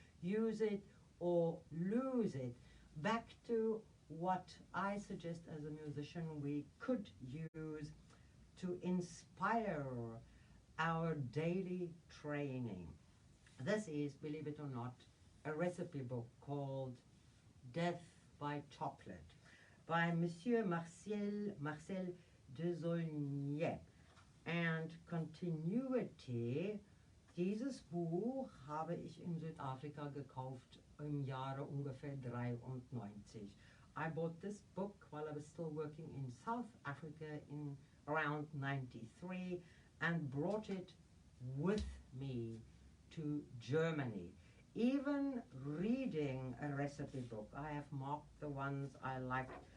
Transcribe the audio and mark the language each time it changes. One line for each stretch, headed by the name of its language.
English: Use it or lose it. Back to what I suggest as a musician we could use to inspire our daily training. This is, believe it or not, a recipe book called Death by Chocolate by Monsieur Marcel de Saulnier. And Continuity,
German: dieses Buch habe ich in Südafrika gekauft im Jahre ungefähr 93.
English: I bought this book while I was still working in South Africa in around 93 and brought it with me to Germany. Even reading a recipe book, I have marked the ones I like